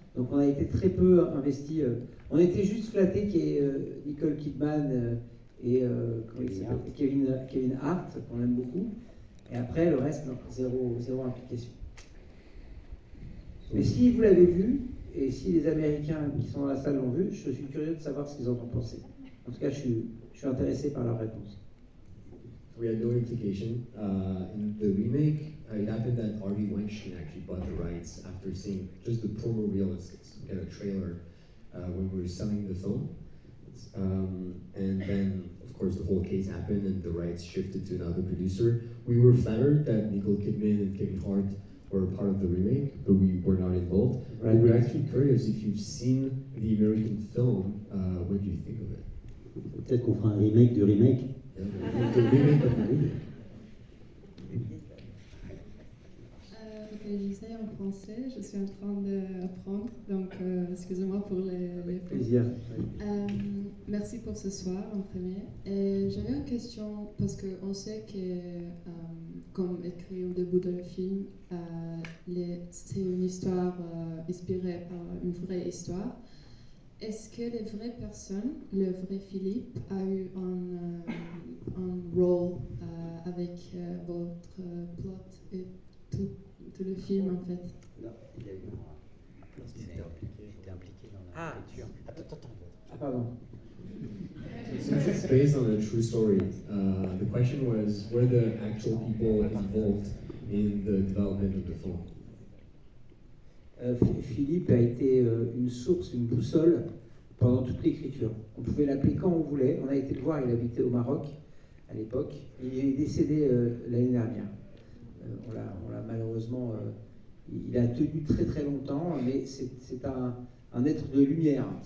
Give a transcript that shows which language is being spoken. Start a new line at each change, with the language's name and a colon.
French: Donc on a été très peu investi. On était juste flattés qu'il y ait Nicole Kidman et Kevin Hart, qu'on aime beaucoup. Et après, le reste, non, zéro implication. Mais si vous l'avez vu, et si les Américains qui sont dans la salle l'ont vu, je suis curieux de savoir ce qu'ils en ont pensé. En tout cas, je suis intéressé par leur réponse.
English: We had no implication. In the remake, it happened that Harvey Weinstein actually bought the rights after seeing just the promo reel. It's got a trailer when we were selling the film. And then, of course, the whole case happened and the rights shifted to another producer. We were flattered that Nicole Kidman and Kevin Hart were part of the remake, but we were not involved. Right. We're actually curious if you've seen the American film. What do you think of it?
French: Peut-être qu'on fera un remake du remake.
English: Yeah, the remake of the remake.
French: J'essaie en français, je suis en train d'apprendre, donc excusez-moi pour les fautes. Plaisir. Merci pour ce soir en premier. Et j'avais une question parce qu'on sait que, comme écrit au début de le film, c'est une histoire inspirée par une vraie histoire. Est-ce que les vraies personnes, le vrai Philippe, a eu un rôle avec votre plot et tout le film en fait? Non, il y a eu il était impliqué dans la lecture. Attends. Ah, pardon.
English: Since it's based on a true story, the question was, were the actual people involved in the development of the film?
French: Philippe a été une source, une boussole pendant toute l'écriture. On pouvait l'appeler quand on voulait. On a été le voir, il habitait au Maroc à l'époque. Il est décédé l'année dernière. On l'a malheureusement. Il a tenu très très longtemps, mais c'est un être de lumière.